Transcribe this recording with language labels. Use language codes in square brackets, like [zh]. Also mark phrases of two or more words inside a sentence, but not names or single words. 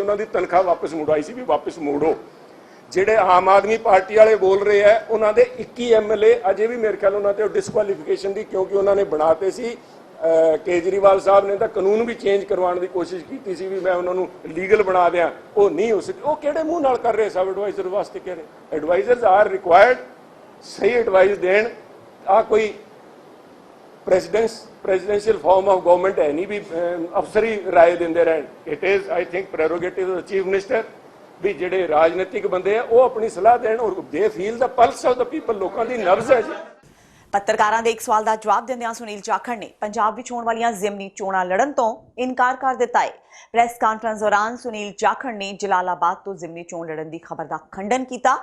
[pa] ਉਹਨਾਂ ਦੀ ਤਨਖਾਹ ਵਾਪਸ ਮੁੜਾਈ ਸੀ ਵੀ ਵਾਪਸ ਮੋੜੋ। ਜਿਹੜੇ ਆਮ ਆਦਮੀ ਪਾਰਟੀ ਵਾਲੇ ਬੋਲ ਰਹੇ ਆ ਉਹਨਾਂ ਦੇ 21 MLA ਅਜੇ ਵੀ ਮੇਰੇ ਖਿਆਲ ਉਹਨਾਂ ਤੇ ਡਿਸਕੁਆਲੀਫਿਕੇਸ਼ਨ ਦੀ ਕਿਉਂਕਿ ਉਹਨਾਂ ਨੇ ਬਣਾਤੇ ਸੀ। ਕੇਜਰੀਵਾਲ ਸਾਹਿਬ ਨੇ ਤਾਂ ਕਾਨੂੰਨ ਵੀ ਚੇਂਜ ਕਰਵਾਉਣ ਦੀ ਕੋਸ਼ਿਸ਼ ਕੀਤੀ ਸੀ ਵੀ ਮੈਂ ਉਹਨਾਂ ਨੂੰ ਲੀਗਲ ਬਣਾ ਦਿਆਂ। ਉਹ ਨਹੀਂ ਹੋ ਸਕੀ। ਉਹ ਕਿਹੜੇ ਮੂੰਹ ਨਾਲ ਕਰ ਰਹੇ ਸਭ ਐਡਵਾਈਜ਼ਰ ਵਾਸਤੇ ਕਹਿ ਰਹੇ। [en] advisers are required [pa] ਸਹੀ ਐਡਵਾਈਸ ਦੇਣ। ਆ ਕੋਈ [en] presidential form of government [pa] ਹੈ ਨਹੀਂ ਵੀ ਅਫਸਰੀ ਰਾਏ ਦਿੰਦੇ ਰਹਿਣ। [en] it is I think prerogative of the chief minister भी [pa] ਜਿਹੜੇ ਰਾਜਨੀਤਿਕ ਬੰਦੇ ਆ ਉਹ ਆਪਣੀ ਸਲਾਹ ਦੇਣ ਔਰ [en] they feel the pulse of the people. [pa] ਲੋਕਾਂ ਦੀ ਨਬਜ਼ ਹੈ ਜੀ। ਪੱਤਰਕਾਰਾਂ ਦੇ ਇੱਕ ਸਵਾਲ ਦਾ ਜਵਾਬ ਦਿੰਦਿਆਂ ਸੁਨੀਲ ਜਾਖੜ ਨੇ ਪੰਜਾਬ ਵਿੱਚ ਹੋਣ ਵਾਲੀਆਂ ਜ਼ਿਮਨੀ ਚੋਣਾਂ ਲੜਨ ਤੋਂ ਇਨਕਾਰ ਕਰ ਦਿੱਤਾ ਹੈ। ਪ੍ਰੈਸ ਕਾਨਫਰੰਸ ਦੌਰਾਨ ਸੁਨੀਲ ਜਾਖੜ ਨੇ ਜਲਾਲਾਬਾਦ ਤੋਂ ਜ਼ਿਮਨੀ ਚੋਣ ਲੜਨ ਦੀ ਖਬਰ ਦਾ ਖੰਡਨ ਕੀਤਾ।